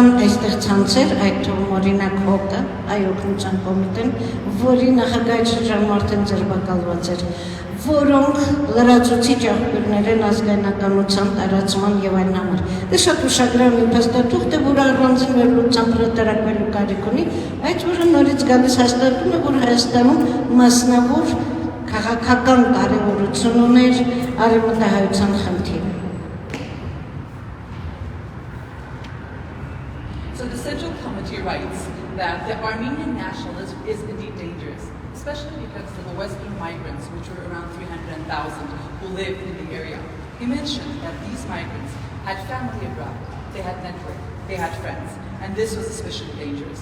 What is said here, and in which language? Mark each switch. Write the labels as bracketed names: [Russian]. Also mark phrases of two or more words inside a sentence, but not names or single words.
[Armenian] այստեղ ցանցեր, այդ թվում օրինակ հոգը, այ օգնության կոմիտեն, որի նախագահի շրջանմարդեն ձերբակալված էր, որոնք լրացուցիչ աղբյուրներ են ազգայնականության տարածման եւ այլն համար։ Դա շատ ուշագրավ մի փաստաթուղթ է, որը առանձին վերլուծությամբ հրատարակվելու կարիք ունի, բայց որը նորից գալիս հաստատում է, որ Հայաստանում մասնավոր քաղաքական կարևորություն ուներ արևմտահայության խնդիրը։ [English] So the Central Committee writes that the Armenian nationalism is indeed dangerous, especially because of the Western migrants, which were around 300,000, who lived in the area. He mentioned that these migrants had family abroad, they had network, they had friends, and this was especially dangerous.